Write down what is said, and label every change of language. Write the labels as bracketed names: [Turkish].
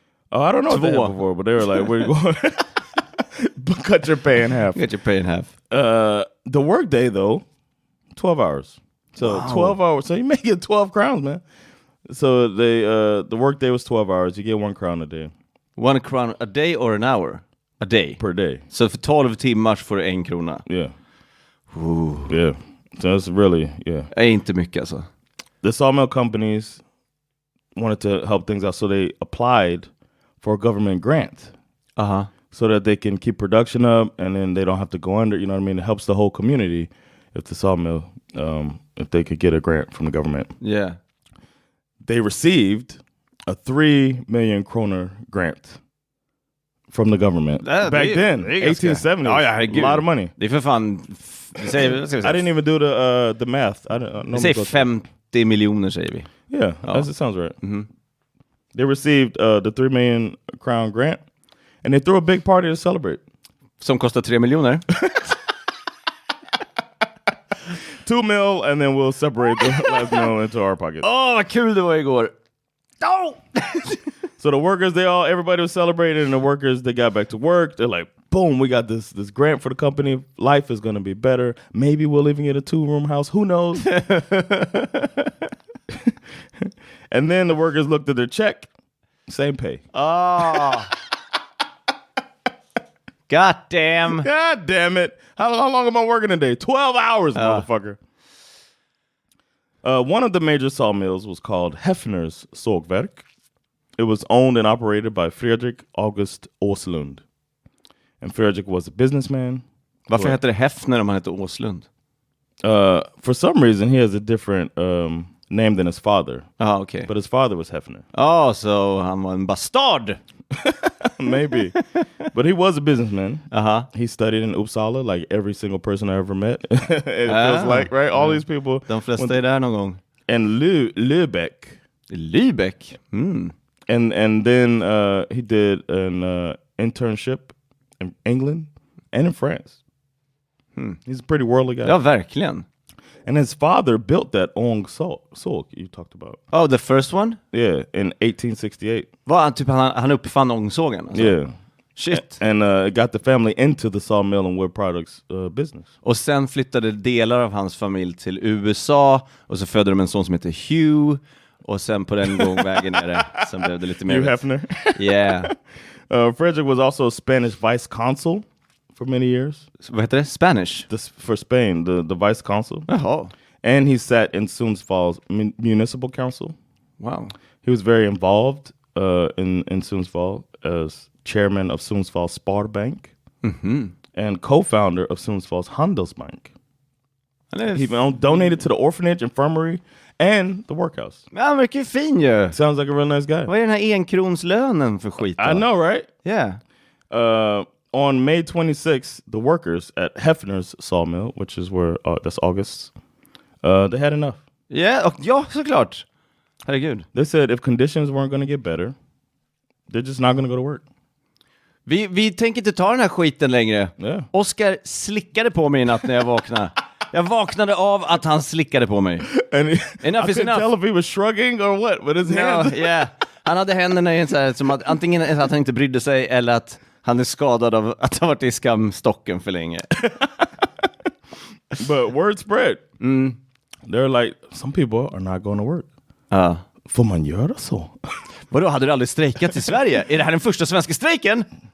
[English] Oh, I don't know what they had before, but they were like, we're going cut your pay in half. Cut your pay in half. The work day, though, 12 hours. So 12 hours. So you make it 12 crowns, man. So the work day was 12 hours. You get 1 crown a day. 1 crown a day or an hour? A day? Per day. [Swedish] Så för 12 timmar får du 1 krona? [English] Yeah. Yeah. So it's really, yeah. [Swedish] Är inte mycket alltså. [English] The sawmill companies wanted to help things out, so they applied for a government grant. So that they can keep production up and then they don't have to go under, you know what I mean? It helps the whole community if the sawmill, if they could get a grant from the government. Yeah. They received a 3 million kroner grant from the government. Back then, 1870. [Swedish] Ja, herregud. [English] A lot of money. [Swedish] Det är för fan... [English] I didn't even do the math. [Swedish] Vi säger 50 miljoner, säger vi. [English] Yeah, that sounds right. Mm-hmm. They received the 3 million crown grant, and they threw a big party to celebrate. [Swedish] Som kostar 3 miljoner. [English] 2 mil, and then we'll separate the last mil into our pocket. [Swedish] Vad kul det var igår. [English] So the workers, everybody was celebrating, and the workers, they got back to work. They're like, boom, we got this grant for the company. Life is going to be better. Maybe we'll even get a 2-room house. Who knows? And then the workers looked at their check. Same pay. Oh. God damn it. How long am I working a day? 12 hours, motherfucker. One of the major sawmills was called Hefner's sågverk. It was owned and operated by Fredrik August Åslund. And Fredrik was a businessman. [Swedish] Varför heter det Hefner om han heter Åslund? [English] For some reason, he has a different name than his father. Okay. But his father was Hefner. [Swedish] So han var en bastard! [English] Maybe. But he was a businessman. He studied in Uppsala, like every single person I ever met. It feels like, right? All these people. [Swedish] De flesta är där någon gång. [English] And Lübeck. Lübeck? And then he did an internship in England and in France. He's a pretty worldly guy. [Swedish] Ja, verkligen. [English] And his father built that Ong såg you talked about. Oh, the first one? Yeah, in 1868. [Swedish] Han uppfann ångsågen? Alltså. [English] Yeah. Shit. And it got the family into the sawmill and wood products business. [Swedish] Och sen flyttade delar av hans familj till USA, och så födde de en son som heter Hugh, och sen på den vägen ner sen blev det lite mer... [English] Hugh Hefner? Yeah. Frederick was also a Spanish vice consul for many years. [Swedish] Vad heter det? Spanish? [English] For Spain, the vice consul. [Swedish] Jaha. [English] And he sat in Sundsvall's municipal council. Wow. He was very involved in Sundsvall as chairman of Sundsvall Sparbank and co-founder of Sundsvall's Handelsbank. He donated to the orphanage, infirmary, and the workhouse. [Swedish] Ja, mycket fin ju. [English] Sounds like a real nice guy. [Swedish] Vad är den här enkronslönen för skit då? [English] I know, right? Yeah. On May 26th, the workers at Hefner's sawmill, which is where that's August, they had enough. [Swedish] Yeah, ja, såklart. Herregud. [English] They said if conditions weren't going to get better, they're just not going to go to work. [Swedish] Vi tänker inte ta den här skiten längre. [English] Yeah. [Swedish] Oscar slickade på mig i natt när jag vaknade. Jag vaknade av att han slickade på mig. [English] Enough is enough. I couldn't tell if he was shrugging or what with his hand. Yeah. [Swedish] Han hade händerna i en så här, som att antingen att han inte brydde sig eller att han är skadad av att ha varit i skamstocken för länge. [English] But word spread. They're like, some people are not going to work. [Swedish] Får man göra så? Vadå, hade du aldrig strejkat i Sverige? Är det här den första svenska strejken?